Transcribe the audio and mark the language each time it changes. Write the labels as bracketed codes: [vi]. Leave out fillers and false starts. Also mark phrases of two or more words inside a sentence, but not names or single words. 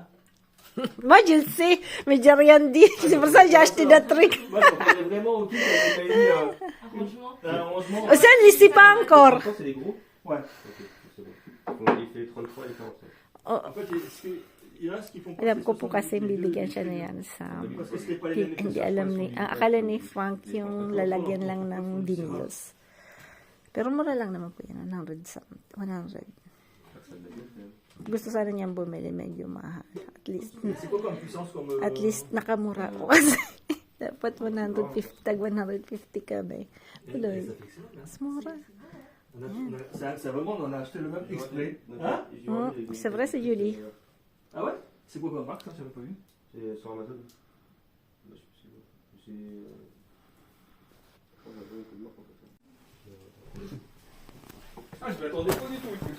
[fr] Moi, je le sais, mais j'ai rien dit. C'est pour ça que j'ai acheté des trucs. Moi, je comprenais vraiment au truc quand il m'a dit. Arrangement. Un rangement. Ça, je ne le sais pas encore. C'est des gros? Ouais. Ok, c'est bon. Donc, il fait 33 et 45. En fait, il y en a qui font pas [tl] Alam [fr] ces [tl] ko po [fr] 70, [tl] kasi [fr] les deux, [tl] bibigyan [fr] les [tl] siya na [fr] deux. [tl] yan sa... [fr] Parce que c'était pas les mêmes [tl] Hindi [fr] épaisseurs, [tl] alam [fr] je [tl] ni... [fr] crois, [tl] Ang akala ni Frank yung lalagyan lang ng vinyls. Pero mura lang naman po yan. 100 something. 100. Gusto sana niyang bumili. Medyo mahal. [fr] C'est quoi comme puissance comme... [en] At least [tl] nakamura ko kasi. Dapat 150. Tag 150 kami. Tuloy. Mas mura. [fr] C'est vraiment, on a acheté le même exprès. Hein? C'est vrai, c'est Julie. Ah ouais? C'est quoi comme marque, ça? J'avais pas vu. C'est sur Amazon. C'est. Ah, je m'attendais pas du tout, écoute.